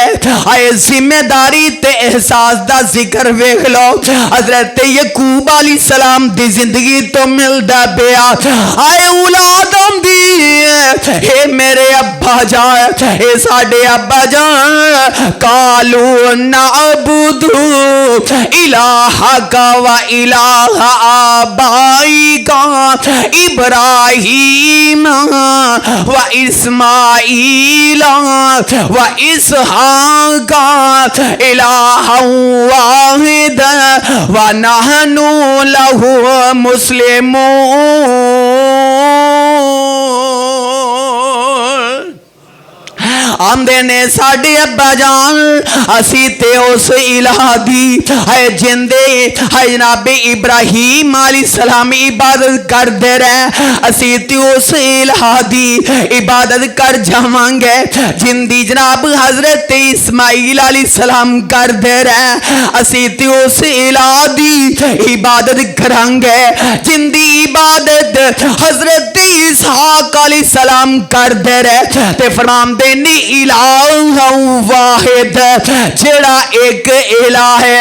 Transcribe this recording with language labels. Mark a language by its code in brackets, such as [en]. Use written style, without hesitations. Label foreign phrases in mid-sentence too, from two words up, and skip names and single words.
[pa] ہائے ذمےداری تے احساس دا ذکر ویکھ لو حضرت یعقوب علیہالسلام دی زندگی توں ملدا پیا اے اولاد آندی اے میرے ابا جان اے ساڈے ابا جان [ar] قالوا نعبد إلهك و إله آبائك إبراهيم و إسماعيل و إسحاق إلها واحدا و نحن له مسلمون. [pa] آندے نے ساڈے ابا جان اسیں تے اس الٰہ دی اے جیندے اے جنابِ ابراہیم علیہالسلام عبادت کردے رہے اسیں تے اس الٰہ دی عبادت کر جاواں گے جیندی جناب حضرت اسماعیل علیہالسلام کردے رہے اسیں تے اس الٰہ دی عبادت کراں گے جیندی عبادت حضرت اسحاق علیہالسلام کردے رہے تے فرماندے نے الٰہ واحد جیہڑا اک الٰہ اے.